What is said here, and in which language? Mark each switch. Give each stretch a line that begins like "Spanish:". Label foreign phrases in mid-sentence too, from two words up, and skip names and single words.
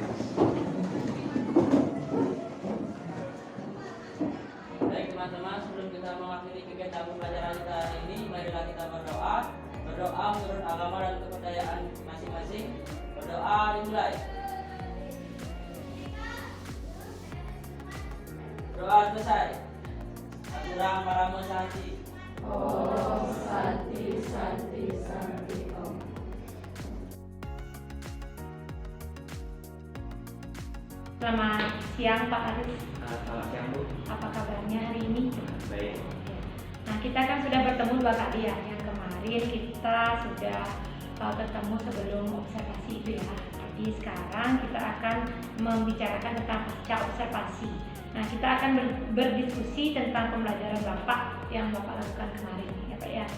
Indonesian: Baik teman-teman, sebelum kita mengakhiri kegiatan pembelajaran kita hari ini, marilah kita berdoa. Berdoa menurut agama dan kepercayaan masing-masing. Berdoa dimulai. Doa selesai.
Balinese: Aturang Paramo Santi.
Sanskrit: Om Santi Santi Santi Om.
Indonesian: Selamat siang Pak Aris. Selamat siang Bu. Apa kabarnya hari ini? Baik. Nah, kita kan sudah bertemu 2 kali ya. Yang kemarin kita sudah ketemu sebelum observasi itu ya. Jadi sekarang kita akan membicarakan tentang pasca observasi. Nah, kita akan berdiskusi tentang pembelajaran Bapak yang Bapak lakukan kemarin ya Pak ya.